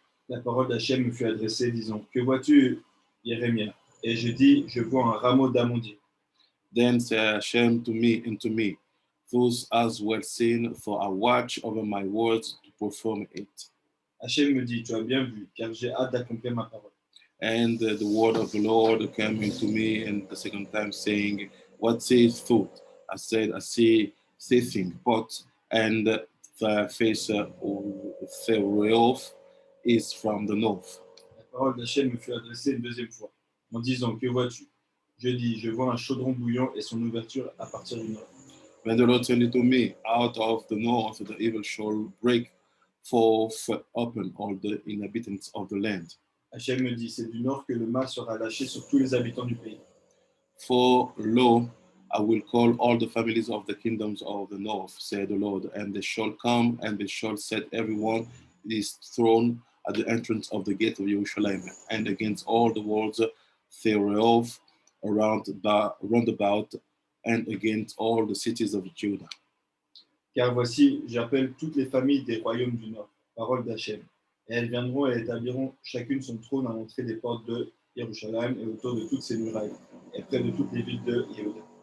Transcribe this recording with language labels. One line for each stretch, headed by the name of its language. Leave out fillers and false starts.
French: La parole d'Hachem me fut adressée, disant, que vois-tu, Jérémie? Et je dis, je vois un rameau d'amandier.
English: Then said Hashem to me, thus as well seen, for I watch over my words to perform it.
French: Hachem me dit, tu as bien vu, car j'ai hâte d'accomplir ma parole.
English: And the word of the Lord came into me, and the second time, saying, what sayest thou? I said, I see seething pot, and the face thereof is from the north.
French: La parole d'Hachem me fut adressée une deuxième fois, en disant, que vois-tu? Je dis, je vois un chaudron bouillant et son ouverture à partir du nord.
English: When the Lord said to me, out of the north the evil shall break forth upon all the inhabitants of the land.
French: Hachem me dit, c'est du nord que le mal sera lâché sur tous les habitants du pays.
English: For lo, I will call all the families of the kingdoms of the north, said the Lord, and they shall come, and they shall set everyone his throne at the entrance of the gate of Jerusalem, and against all the walls thereof round about, and against all the cities of Judah.
French: Car voici, j'appelle toutes les familles des royaumes du nord, parole d'Hachem, et elles viendront et établiront chacune son trône à l'entrée des portes de Jérusalem et autour de toutes ses murailles, et près de toutes les villes de Yehuda.